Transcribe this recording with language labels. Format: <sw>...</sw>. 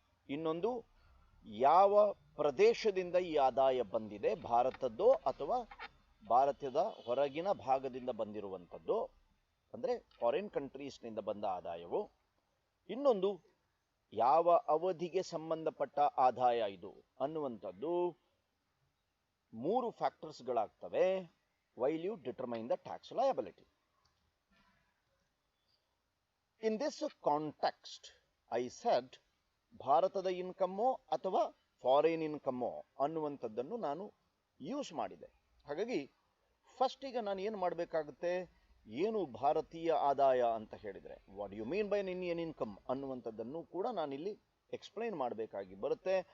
<kn>ಇನ್ನೊಂದು, ಯಾವ ಪ್ರದೇಶದಿಂದ ಈ ಆದಾಯ ಬಂದಿದೆ, ಭಾರತದ್ದೋ ಅಥವಾ ಭಾರತದ ಹೊರಗಿನ ಭಾಗದಿಂದ ಬಂದಿರುವಂಥದ್ದು, ಅಂದರೆ ಫಾರಿನ್ ಕಂಟ್ರೀಸ್ನಿಂದ ಬಂದ ಆದಾಯವು. ಇನ್ನೊಂದು, ಯಾವ ಅವಧಿಗೆ ಸಂಬಂಧಪಟ್ಟ ಆದಾಯ ಇದು ಅನ್ನುವಂಥದ್ದು. 3 ಫ್ಯಾಕ್ಟರ್ಸ್ಗಳಾಗ್ತವೆ</kn> <en>while you determine the tax liability. In this context, I said</en> <kn>ಭಾರತದ ಇನ್ಕಮ್ಮೋ ಅಥವಾ ಫಾರಿನ್ ಇನ್ಕಮ್ಮೋ ಅನ್ನುವಂಥದ್ದನ್ನು ನಾನು ಯೂಸ್ ಮಾಡಿದೆ. ಹಾಗಾಗಿ ಫಸ್ಟ್ ಈಗ ನಾನು ಏನು ಮಾಡಬೇಕಾಗುತ್ತೆ, ಏನು ಭಾರತೀಯ ಆದಾಯ ಅಂತ ಹೇಳಿದರೆ,</kn> <en>what you mean by Indian income</en> <kn>ಅನ್ನುವಂಥದ್ದನ್ನು ಕೂಡ ನಾನಿಲ್ಲಿ ಎಕ್ಸ್ಪ್ಲೈನ್ ಮಾಡಬೇಕಾಗಿ ಬರುತ್ತೆ.</kn>